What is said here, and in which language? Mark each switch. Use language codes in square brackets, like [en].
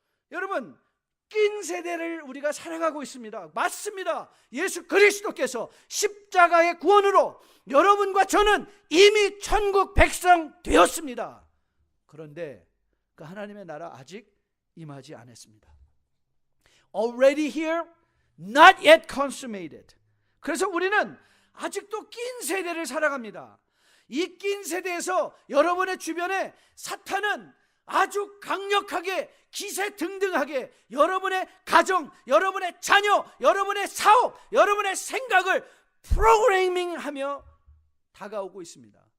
[ko] 여러분, 낀 세대를 우리가 살아가고 있습니다. 맞습니다. 예수 그리스도께서 십자가의 구원으로 여러분과 저는 이미 천국 백성 되었습니다. 그런데 그 하나님의 나라 아직 임하지 않았습니다. [en] Already here, not yet consummated. [ko] 그래서 우리는 아직도 낀 세대를 살아갑니다. 이 낀 세대에서 여러분의 주변에 사탄은 아주 강력하게 기세등등하게 여러분의 가정, 여러분의 자녀, 여러분의 사업, 여러분의 생각을 프로그래밍하며 다가오고 있습니다.